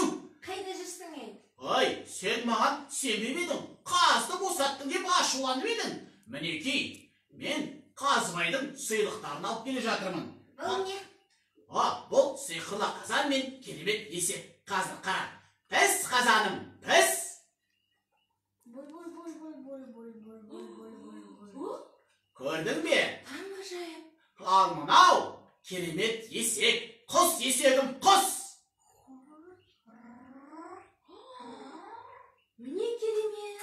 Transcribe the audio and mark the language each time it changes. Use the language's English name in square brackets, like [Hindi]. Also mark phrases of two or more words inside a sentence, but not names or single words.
[Kazakh] Қайда жүрсің ей? Ой, сен маған сенбеп едің, қазды босаттың деп ашуланып едің. Мінекей, мен Қазбайдың сыйлықтарын алып келе жатырмын. Бұл не? Бұл сиқырлы қазан мен керемет есек. Қазір қара. Піс қазаным, піс! Көрдің бе? Таңғажайып. Ал мынау керемет есек. Құс есегім, құс! Міне керемет.